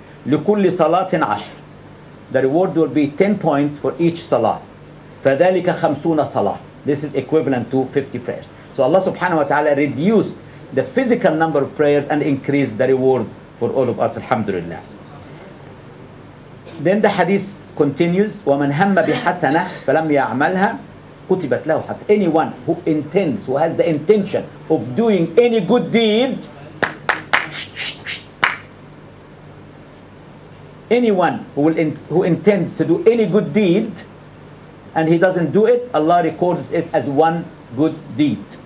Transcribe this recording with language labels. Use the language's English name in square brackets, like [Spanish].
[Arabic] لكل صلاة 10. [English] The reward will be 10 points for each salah. [Arabic] فذلك 50 صلاة. [English] This is equivalent to 50 prayers. So Allah subhanahu wa ta'ala reduced the physical number of prayers and increased the reward for all of us, alhamdulillah. Then the hadith continues, [Arabic] وَمَنْ هَمَّ بِحَسَنَةٍ فَلَمْ يَعْمَلْهَا كُتِبَتْ لَهُ حَسَنَةٌ. [English] Anyone who intends, who has the intention of doing any good deed, anyone who intends to do any good deed and he doesn't do it, Allah records it as one good deed.